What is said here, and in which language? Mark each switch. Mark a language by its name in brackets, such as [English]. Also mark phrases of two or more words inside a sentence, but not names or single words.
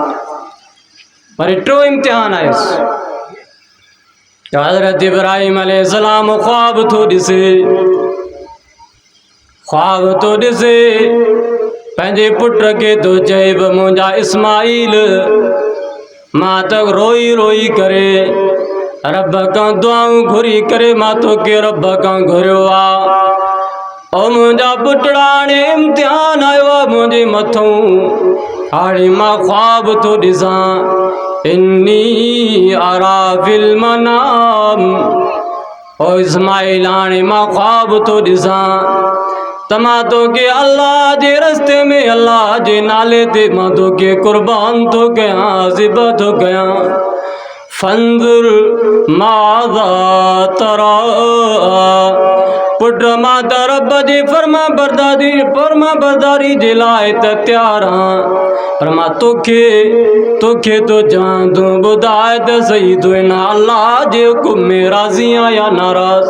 [Sindhi] वरी टियों इम्तिहान आयुसि त हज़रत इब्राहिम अलैहिस्सलाम ख्वाब थो ॾिसे, ख्वाब थो ॾिसे पंहिंजे पुट खे थो चए बि मुंहिंजा इस्माइल, मां त रोई रोई करे रब खां दुआऊं घुरी करे मां तोखे रब खां घुरियो आहे। ओ मुंहिंजा पुटड़ा, हाणे इम्तिहान आयो आहे मुंहिंजे मथां, हाणे मां ख्वाब थो ॾिसां, [Arabic] إني أرى في المنام. [Sindhi] ओ इस्माइल, हाणे मां ख्वाब थो ॾिसां त मां तोखे अल्लाह जे रस्ते में, अल्लाह जे नाले ते मां तोखे क़ुर्बान थो कयां, ज़िबह थो कयां। [Arabic] فانظر ماذا ترى, [Sindhi] पुट मां त रब जी फर्मा बरदारी जे लाइ त तैयार आहियां, पर मां तोखे तो चवां, तूं ॿुधाए त सही, तूं हिन अल्लाह जे हुकुम में राज़ी आहीं या नाराज़?